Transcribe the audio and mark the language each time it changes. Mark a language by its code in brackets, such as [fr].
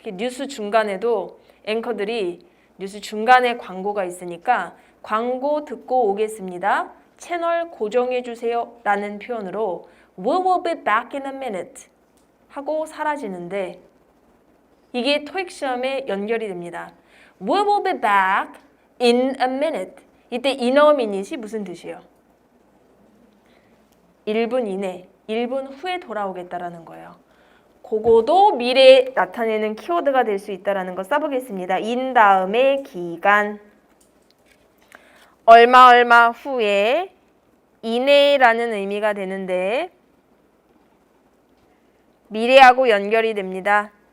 [ko] 특히 뉴스 중간에도 앵커들이 뉴스 중간에 광고가 있으니까 광고 듣고 오겠습니다. 채널 고정해 주세요 라는 표현으로 [en] We will be back in a minute [ko] 하고 사라지는데 이게 토익 시험에 연결이 됩니다. [en] We will be back in a minute. [ko] 이때 in a minute이 무슨 뜻이에요? 1분 이내, 1분 후에 돌아오겠다라는 거예요. 그거도 미래에 나타내는 키워드가 될 수 있다는 거 써보겠습니다. in 다음에 기간, 얼마 후에, 이내라는 의미가 되는데 미래하고 연결이 됩니다.